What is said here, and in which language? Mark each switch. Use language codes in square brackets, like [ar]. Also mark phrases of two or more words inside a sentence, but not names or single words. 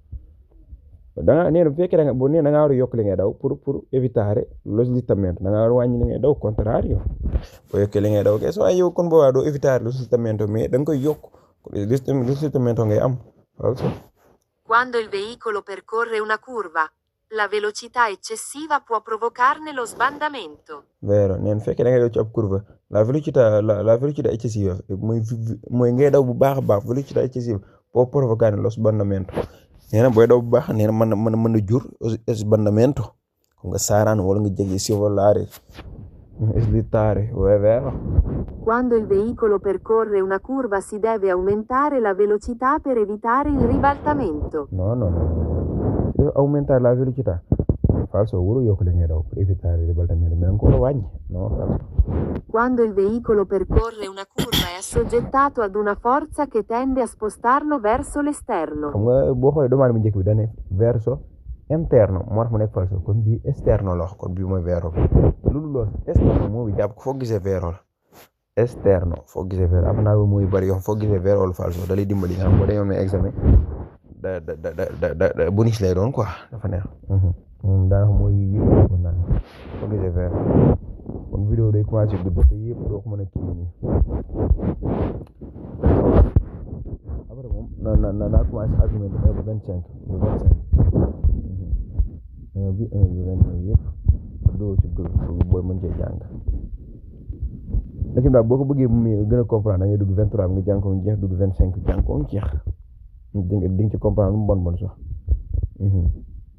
[wo] da nga nee na bu fekkee da nga war a yokk li ngay daw [fr] pour éviter [it] lo slittamento [wo] da nga war a wàññi li ngay daw contrario boo yokkee li ngay daw kay soo ay yow kon boobaa doo éviter [it] lo slittamento [wo] mais da nga koy yokk [it] lo slittamento [wo] ngay am falso. [it] Quando il veicolo percorre una curva, la velocità eccessiva può provocarne lo sbandamento. [wo] Vero nee na fekkee da ngay daw ci ab courbe [it] la velocità eccessiva [wo] mooy ngay daw bu baax a baax [it] velocità eccessiva può provocare lo sbandamento [wo] nee na booy daw bu baax nee na mën na jur sbandamento comme nga saaraan wala nga jéggi [it] scivolare slittare è vero. Quando il veicolo percorre una curva si deve aumentare la velocità per evitare il ribaltamento. No. Deve aumentare la velocità. Falso, [wo] wuro yokk li ngay daw [it] per evitare il ribaltamento, ma ancora wàññi. No, falso. Quando il veicolo percorre una curva è assoggettato ad una forza che tende a spostarlo verso l'esterno. [wo] Xam nga boo xoolee domande bu njëkk bi dane [it] verso interno [wo] moo tax mu nekk falso kon bii esterno la kon bii mooy vero loolu esterno moo bi jàpp ko foo gisee vero la esterno foo gisee vero am naa muy bari yoo foo gisee vero la falso da lay dimbali nga xam boo demee examen da bonus lay doon quoi dafa neex daanaka mooy yëpp ko naan foo gisee vero kon vidéo day commencé gudd te yëpp doo ko mën a kii nii après moom naa commencé argument ba 25 bi 1 bi 25 yëpp doo ci booy mën cee jàng daal boo ko bëggee mu gën a comprendre da ngay dugg 23 bi nga jàng ko mu jeex dugg 25 jàng ko mu jeex di nga ci comprendre lu mu bon sax